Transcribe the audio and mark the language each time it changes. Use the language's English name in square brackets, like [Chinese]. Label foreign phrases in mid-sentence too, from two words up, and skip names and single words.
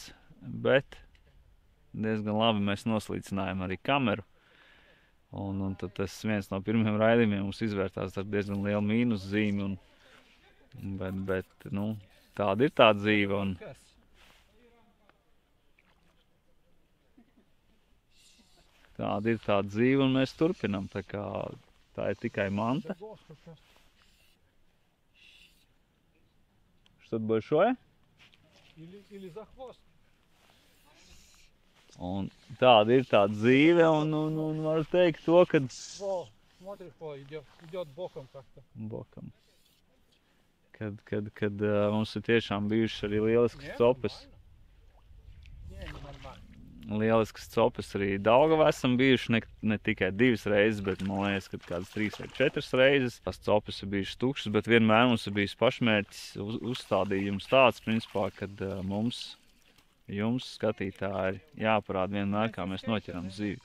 [Latvian] bet diezgan labi mēs noslīcinājām arī kameru, un tad tas viens no pirmiem raidījumiem mums izvērtās ar diezgan lielu mīnus zīmi, bet tāda ir tā dzīve, tāda ir tā dzīve, un mēs turpinam. Tā ir tikai manta. [Russian] Что-то большое? Или за хвост. [Latvian] Un tāda ir tā dzīve, un var teikt to, ka... [Russian] Смотри, идет боком как-то. [Latvian] Bokam. Kad mums ir tiešām bijušas arī lieliskas copes. lieliskas copes arī Daugavā esam bijuši, ne tikai 2 reizes, bet man liekas, ka kādas 3 vai 4 reizes. Tās copes ir bijušas tukšas, bet vienmēr mums ir bijis pašmērķis uzstādījums tāds, principā, kad jums, skatītāji, jāparāda vienmēr, kā mēs noķeram zivi.